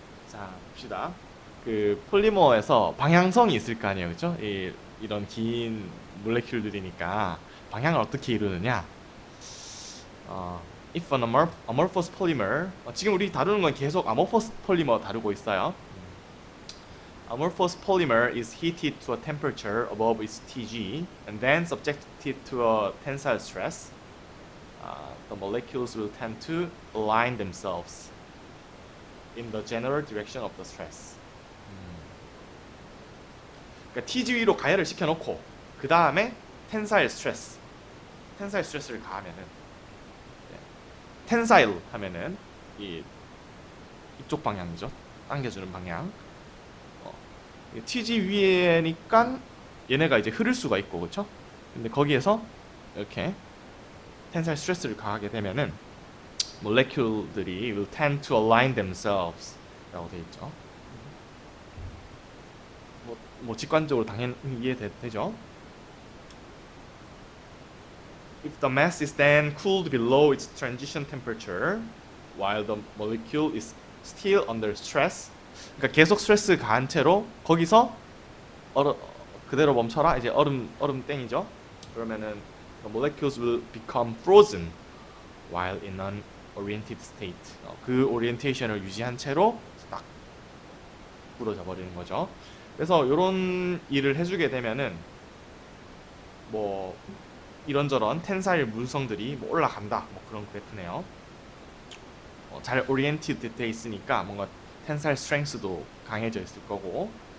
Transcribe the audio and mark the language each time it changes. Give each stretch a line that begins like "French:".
Korean: 자, 봅시다. 그 폴리머에서 방향성이 있을 거 아니에요, 그쵸? 이런 긴 몰레큘들이니까 방향을 어떻게 이루느냐? 어,
English: if an amorphous polymer,
Korean: 지금 우리 다루는 건 계속 amorphous polymer 다루고 있어요.
English: Amorphous polymer is heated to a temperature above its Tg and then subjected to a tensile stress. The molecules will tend to align themselves in the general direction of the stress.
Korean: 그러니까 Tg 위로 가열을 시켜놓고 그 다음에 텐사일 스트레스를 가하면은 텐사일 하면은 이쪽 방향이죠. 당겨주는 방향. TG 위에니까 얘네가 이제 흐를 수가 있고 그렇죠? 근데 거기에서 이렇게 텐사일 스트레스를 가하게 되면은 molecule들이
English: will tend to align themselves
Korean: 라고 되어 있죠. 뭐 직관적으로 당연히 이해되죠?
English: If the mass is then cooled below its transition temperature while the molecule is still under stress,
Korean: 그러니까 계속 스트레스 가한 채로 거기서 그대로 멈춰라. 이제 얼음 땡이죠. 그러면은
English: the molecules will become frozen while in an oriented state.
Korean: 그 오리엔테이션을 유지한 채로 딱 부러져 버리는 거죠. 그래서 이런 일을 해주게 되면은 뭐 이런저런 텐사일 물성들이 뭐 올라간다. 뭐 그런 그래프네요. 잘 오리엔티드 돼 있으니까 뭔가 텐사일 스트렝스도 강해져 있을 거고.